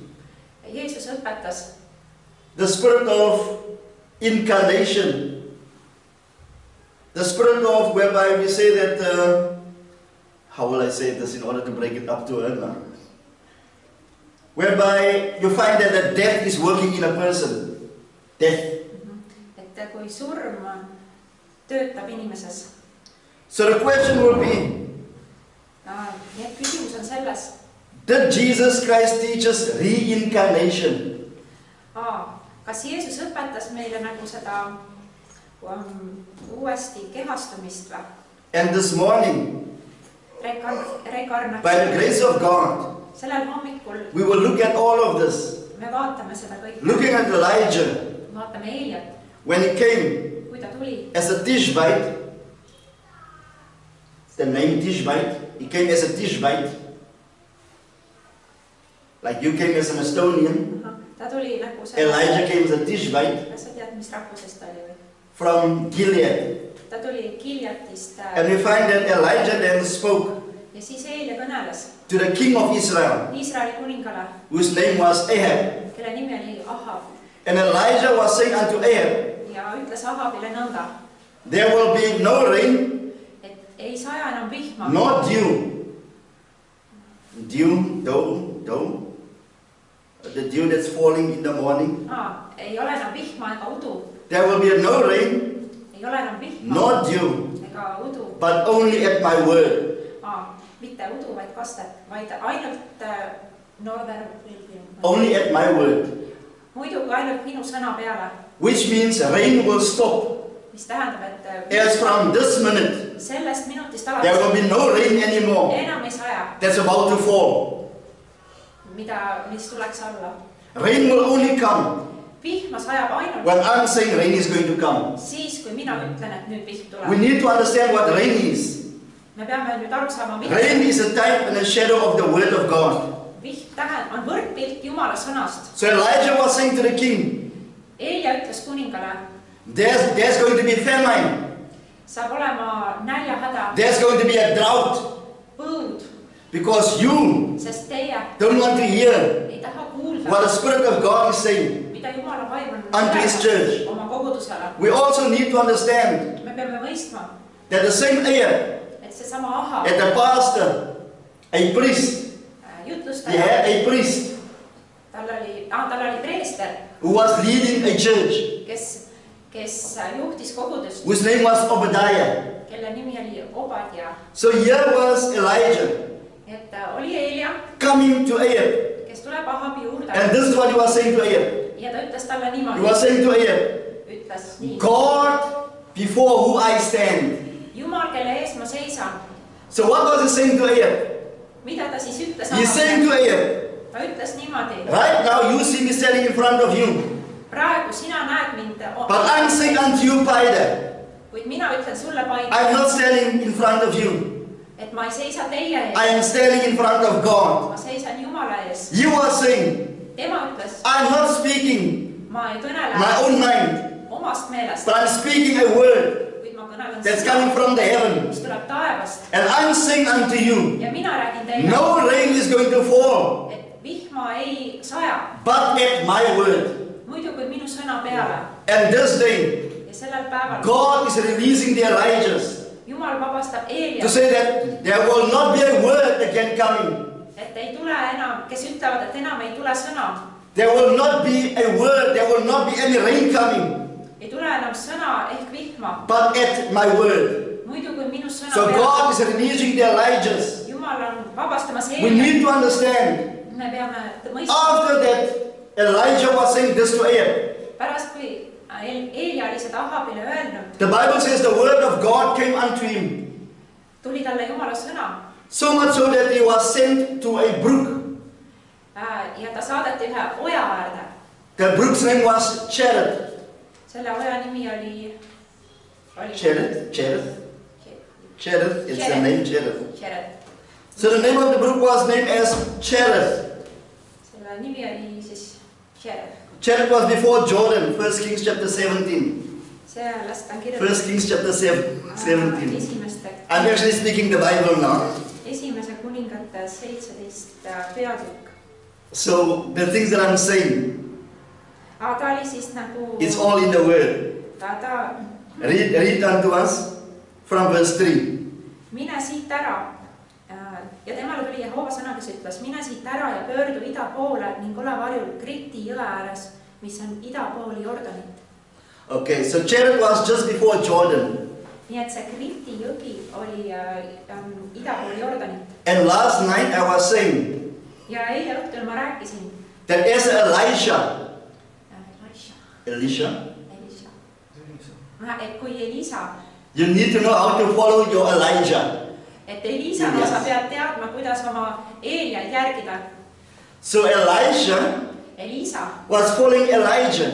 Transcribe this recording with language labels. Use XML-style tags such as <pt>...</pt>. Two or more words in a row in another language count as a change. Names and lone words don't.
<et>Jeesus õpetas</et> <en>the spirit of incarnation, the spirit of whereby we say that, how will I say this in order to break it up to her now? Whereby you find that the death is working in a person. Death.</en> <et>et kui surm töötab inimeses.</et> <en>So the question will be,</en> <et>Nii et küsimus on selles,</et> <en>did Jesus Christ teach us reincarnation?</en> <et>kas Jeesus õpetas meile nagu seda uuesti kehastumist või?</et> <en>And this morning, by the</en> <et>Rekarnatsioon.</et> <en>grace of God,</en> <et>Sellel hommikul</et> <en>we will look at all of this.</en> <et>me vaatame seda kõike.</et> <en>Looking at Elijah,</en> <et>Vaatame Eeliat,</et> <en>when he came</en> <et>kui ta tuli.</et> <en>as a Tishbite, the name Tishbite, he came as a Tishbite, like you came as an Estonian.</en> <et>Ta tuli nagu</et> <en>Elijah came as a Tishbite</en> <et>Kas sa tead, mis rahvusest ta oli või?</et> <en>from Gilead.</en> <et>Ta tuli Gileadist</et> <en>And we find that Elijah then spoke</en> <et>ja siis Eelia kõneles</et> <en>to the king of Israel,</en> <et>Iisraeli kuningale,</et> <en>whose name was Ahab.</en> <et>kelle nimi oli Ahab,</et> <en>And Elijah was saying unto Ahab,</en> <et>ja ütles Ahabile nõnda,</et> <en>there will be no rain,</en> <et>et ei saja enam vihma,</et> <en>nor dew. Dew, dough. The dew that's falling in the morning.</en> <et>ei ole enam vihma ega udu,</et> <en>There will be no rain,</en> <et>ei ole enam vihma</et> <en>nor dew,</en> <et>ega udu,</et> <en>but only at my word.</en> <et>mitte udu, vaid kastet, vaid ainult</et> <en>Only at my word.</en> <et>muidugi ainult minu sõna peale,</et> <en>Which means rain will stop.</en> <et>mis tähendab, et</et> <en>As from this minute,</en> <et>sellest minutist</et> <en>there will</en> <et>alates</et> <en>be no rain anymore.</en> <et>enam ei saja,</et> <en>That's about to fall.</en> <et>mis tuleks alla.</et> <en>Rain will only come</en> <et>Vihma sajab ainult</et> <en>when I'm saying rain is going to come.</en> <et>siis, kui mina ütlen, et nüüd vihm</et> <en>We</en> <et>tuleb.</et> <en>need to understand what rain is.</en> <et>Me peame nüüd aru saama, mida</et> <en>Rain is a type and a shadow of the word of God.</en> <et>vihm on võrdpilt Jumala sõnast.</et> <en>So Elijah was saying to the king,</en> <et>Eelia ütles kuningale,</et> <en>there's going to be famine.</en> <et>saab olema näljahäda,</et> <en>There's going to be a drought.</en> <et>põud,</et> <en>Because you</en> <et>sest teie</et> <en>don't want to hear</en> <et>ei taha kuulda,</et> <en>what the Spirit of God is saying</en> <et>mida Jumala vaim on</et> <en>unto His church.</en> <et>oma kogudusele.</et> <en>We also need to understand</en> <et>Me peame mõistma,</et> <en>that the same Ahab,</en> <et>et seesama Ahab,</et> <en>at the pastor, a priest, he</en> <et>jutlustaja,</et> <en>had a priest</en> <et>tal oli preester,</et> <en>who was leading a church,</en> <et>kes juhtis kogudust,</et> <en>whose name was Obadiah.</en> <et>kelle nimi oli Obadja.</et> <en>So here was Elijah</en> <et>Et oli Eelia,</et> <en>coming to Ahab.</en> <et>kes tuleb Ahabi juurde</et> <en>And this is what he was saying to Ahab.</en> <et>ja ta ütles talle</et> <en>He</en> <et>niimoodi,</et> <en>was saying to Ahab,</en> <et>ütles nii,</et> <en>God before who I stand.</en> <et>Jumal, kelle ees ma seisan.</et> <en>So what was he saying to Ahab?</en> <et>Mida ta siis ütles</et> <en>He's saying to</en> <et>Ahabile?</et> <en>Ahab,</en> <et>Ta ütles niimoodi,</et> <en>right now you see me standing in front of you.</en> <et>praegu sina näed mind,</et> <en>But I'm saying unto you,</en> <et>Paida, kuid mina ütlen sulle, Paide,</et> <en>I'm not standing in front of you.</en> <et>et ma ei seisa teie</et> <en>I</en> <et>ees,</et> <en>am standing in front of God.</en> <et>ma seisan Jumala ees.</et> <en>You are saying,</en> <et>Tema ütles,</et> <en>I'm not speaking</en> <et>ma ei kõnele</et> <en>my own mind,</en> <et>omast meelest,</et> <en>but I'm speaking a word</en> <et>kuid ma kõnelen</et> <en>that's</en> <et>seda,</et> <en>coming from the heaven.</en> <et>mis tuleb taevast.</et> <en>And I'm saying unto you,</en> <et>Ja mina räägin teile,</et> <en>no rain is going to fall,</en> <et>et vihma ei saja,</et> <en>but at my word.</en> <et>muidu kui minu sõna peale.</et> <en>And this day,</en> <et>Ja sellel päeval</et> <en>God is releasing the Elijahs</en> <et>Jumal vabastab</et> <en>to</en> <et>Eeliat,</et> <en>say that there will not be a word again coming.</en> <et>et ei tule enam, kes ütlevad, et enam ei tule sõna.</et> <en>There will not be a word, there will not be any rain coming,</en> <et>Ei tule enam sõna ehk vihma,</et> <en>but at my word.</en> <et>muidu kui minu sõna</et> <en>So God is releasing the Elijahs.</en> <et>Jumal on vabastamas</et> <en>We</en> <et>Eeliat.</et> <en>need to understand,</en> <et>Me peame mõistma,</et> <en>after that, Elijah was saying this to Ahab.</en> <et>pärast kui Eelia oli seda Ahabile öelnud,</et> <en>The Bible says the word of God came unto him,</en> <et>tuli talle Jumala sõna</et> <en>so much so that he was sent to a brook.</en> <et>ja ta saadeti ühe oja äärde.</et> <en>The brook's name was Cherith.</en> <et>Selle oja nimi oli</et> <en>Cherith, it's the name Cherith. Cherith. So the name of the brook was named as Cherith.</en> <et>Selle nimi oli siis Cherith.</et> <en>Cherith was before Jordan, 1 Kings chapter 17.</en> <et>Sellest on</et> <en>1 Kings chapter 17.</en> <et>esimeste,</et> <en>I'm actually speaking the Bible now.</en> <et>esimese kuningate 17 peatükk.</et> <en>So the things that I'm saying,</en> <et>Aga ta oli siis nagu,</et> <en>it's all in the word.</en> <et>ta</et> <en>Read unto us from verse 3.</en> <et>mine siit ära. Ja temale tuli Jehova sõna, kes ütles, mine siit ära ja pöördu ida poole ning ole varjul Kriti jõe ääres, mis on ida pool Jordanit.</et> <en>Okay, so Cherith was just before Jordan.</en> <et>Nii et see Kriti jõgi oli ida pool Jordanit.</et> <en>And last night I was saying</en> <et>Ja eile õhtul ma rääkisin</et> <en>that as Elisha,</en> <et>et kui Elisa,</et> <en>you need to know how to follow your Elijah.</en> <et>et Elisana sa pead teadma, kuidas oma Eeliaid järgida.</et> <en>So</en> <et>Elisa</et> <en>was following Elijah</en>